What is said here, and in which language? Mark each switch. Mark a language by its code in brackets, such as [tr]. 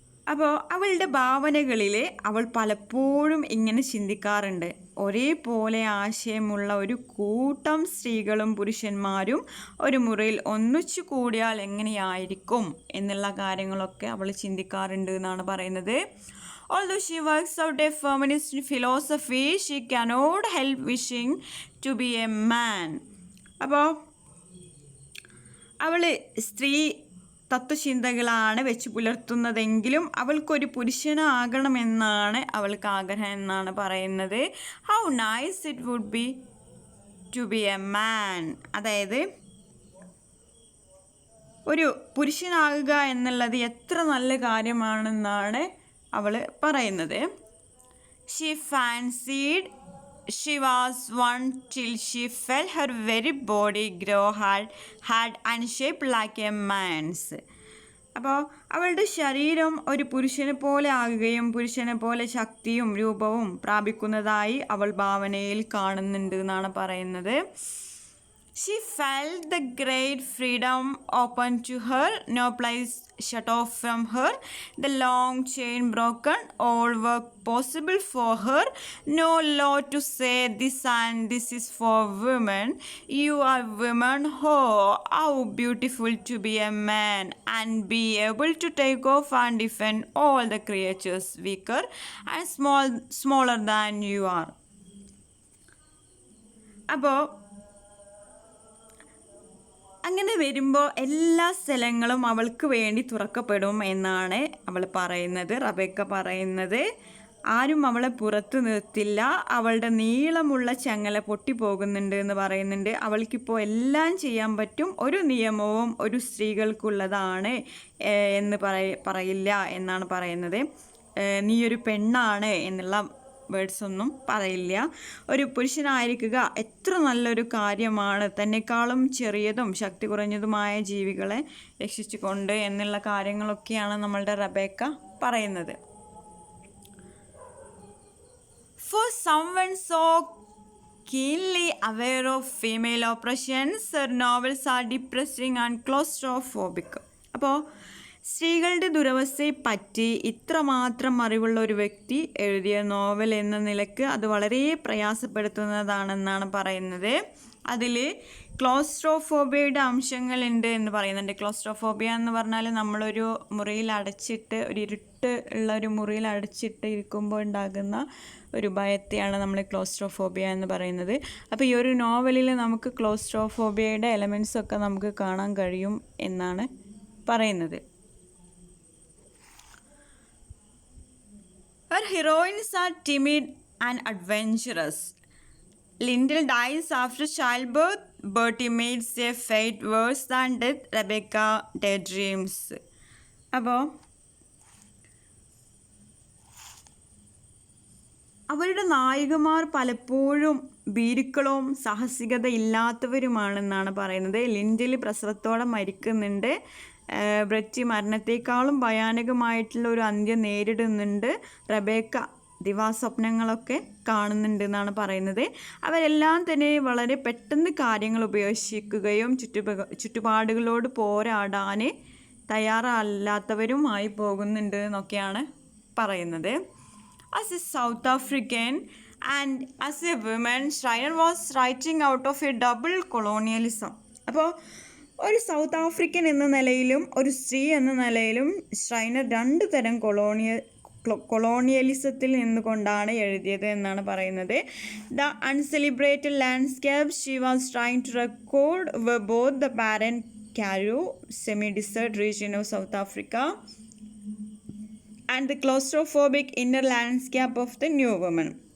[ml] അപ്പോൾ അവളുടെ ഭാവനകളിൽ അവൾ പലപ്പോഴും ഇങ്ങനെ ചിന്തിക്കാറുണ്ട്, ഒരേപോലെ ആശയമുള്ള ഒരു കൂട്ടം സ്ത്രീകളും പുരുഷന്മാരും ഒരു മുറിയിൽ ഒന്നിച്ചു കൂടിയാൽ എങ്ങനെയായിരിക്കും എന്നുള്ള കാര്യങ്ങളൊക്കെ അവൾ ചിന്തിക്കാറുണ്ട് എന്നാണ് പറയുന്നത്. [en] Although she works out a feminist philosophy, she cannot help wishing to be a man. [ml] അപ്പോൾ അവൾ സ്ത്രീ തത്വചിന്തകളാണ് വെച്ച് പുലർത്തുന്നതെങ്കിലും അവൾക്കൊരു പുരുഷനാകണമെന്നാണ് അവൾക്ക് ആഗ്രഹം എന്നാണ് പറയുന്നത്. [en] How nice it would be to be a man. [ml] അതായത് ഒരു പുരുഷനാകുക എന്നുള്ളത് എത്ര നല്ല കാര്യമാണെന്നാണ് അവൾ പറയുന്നത്. [en] She fancied she was one till she felt her very body grow hard and shaped like a man's. [ml] അപ്പോൾ അവളുടെ ശരീരം ഒരു പുരുഷനെ പോലെ ആകുകയും പുരുഷനെ പോലെ ശക്തിയും രൂപവും പ്രാപിക്കുന്നതായി അവൾ ഭാവനയിൽ കാണുന്നുണ്ട് എന്നാണ് പറയുന്നത്. [en] She felt the great freedom open to her, no place shut off from her, the long chain broken, all work possible for her, no law to say this and this is for women. You are women, oh, how beautiful to be a man and be able to take off and defend all the creatures weaker and smaller than you are. [ml] അപ്പോൾ അങ്ങനെ വരുമ്പോൾ എല്ലാ സ്ഥലങ്ങളും അവൾക്ക് വേണ്ടി തുറക്കപ്പെടും എന്നാണ് അവൾ പറയുന്നത്, റബേക്ക പറയുന്നത്. ആരും അവളെ പുറത്ത് നിർത്തില്ല, അവളുടെ നീളമുള്ള ചങ്ങല പൊട്ടിപ്പോകുന്നുണ്ട് എന്ന് പറയുന്നുണ്ട്. അവൾക്കിപ്പോൾ എല്ലാം ചെയ്യാൻ പറ്റും, ഒരു നിയമവും ഒരു സ്ത്രീകൾക്കുള്ളതാണ് എന്ന് പറയില്ല എന്നാണ് പറയുന്നത്. നീ ഒരു പെണ്ണാണ് എന്നുള്ള വേർഡ്സ് ഒന്നും പറയില്ല. ഒരു പുരുഷനായിരിക്കുക എത്ര നല്ലൊരു കാര്യമാണ്, തന്നെക്കാളും ചെറിയതും ശക്തി കുറഞ്ഞതുമായ ജീവികളെ രക്ഷിച്ചുകൊണ്ട് എന്നുള്ള കാര്യങ്ങളൊക്കെയാണ് നമ്മളുടെ റബേക്ക പറയുന്നത്. [en] For someone so keenly aware of female oppressions, her novels are depressing and claustrophobic. [ml] അപ്പോൾ സ്ത്രീകളുടെ ദുരവസ്ഥയെപ്പറ്റി ഇത്രമാത്രം അറിവുള്ള ഒരു വ്യക്തി എഴുതിയ നോവൽ എന്ന നിലക്ക് അത് വളരെ പ്രയാസപ്പെടുത്തുന്നതാണെന്നാണ് പറയുന്നത്. അതിൽ ക്ലോസ്ട്രോഫോബിയയുടെ അംശങ്ങളുണ്ട് എന്ന് പറയുന്നുണ്ട്. ക്ലോസ്ട്രോഫോബിയ എന്ന് പറഞ്ഞാൽ നമ്മളൊരു മുറിയിൽ അടച്ചിട്ട്, ഒരു ഇരുട്ട് ഉള്ള ഒരു മുറിയിൽ അടച്ചിട്ട് ഇരിക്കുമ്പോൾ ഉണ്ടാകുന്ന ഒരു ഭയത്തെയാണ് നമ്മൾ ക്ലോസ്ട്രോഫോബിയ എന്ന് പറയുന്നത്. അപ്പോൾ ഈ ഒരു നോവലിൽ നമുക്ക് ക്ലോസ്ട്രോഫോബിയയുടെ എലമെൻറ്റ്സ് ഒക്കെ നമുക്ക് കാണാൻ കഴിയും എന്നാണ് പറയുന്നത്. [en] Her heroines are timid and adventurous. Lyndall dies after childbirth. Bertie meets a fate worse than death. Rebecca daydreams. [ml] അപ്പോൾ അവരുടെ നായികമാർ പലപ്പോഴും ഭീരുക്കളും സാഹസികത ഇല്ലാത്തവരുമാണെന്നാണ് പറയുന്നത്. ലിൻഡൽ പ്രസവത്തോടെ മരിക്കുന്നുണ്ട്. ബ്രെറ്റി മരണത്തെക്കാളും ഭയാനകമായിട്ടുള്ള ഒരു അന്ത്യം നേരിടുന്നുണ്ട്. റബേക്ക ദിവാസ്വപ്നങ്ങളൊക്കെ കാണുന്നുണ്ട് എന്നാണ് പറയുന്നത്. അവരെല്ലാം തന്നെ വളരെ പെട്ടെന്ന് കാര്യങ്ങൾ ഉപേക്ഷിക്കുകയും ചുറ്റുപാടുകളോട് പോരാടാൻ തയ്യാറല്ലാത്തവരുമായി പോകുന്നുണ്ട് എന്നൊക്കെയാണ് പറയുന്നത്. [en] As a South African and as a woman, Schreiner was writing out of a double colonialism. [ml] അപ്പോൾ ഒരു സൗത്ത് ആഫ്രിക്കൻ എന്ന നിലയിലും ഒരു സ്ത്രീ എന്ന നിലയിലും ഷ്രൈനർ 2 തരം കൊളോണിയലിസത്തിൽ നിന്നുകൊണ്ടാണ് എഴുതിയത് എന്നാണ് പറയുന്നത്. [en] The uncelebrated landscape she was trying to record were both the barren Karoo semi-desert region of South Africa and the claustrophobic inner landscape of the New Woman.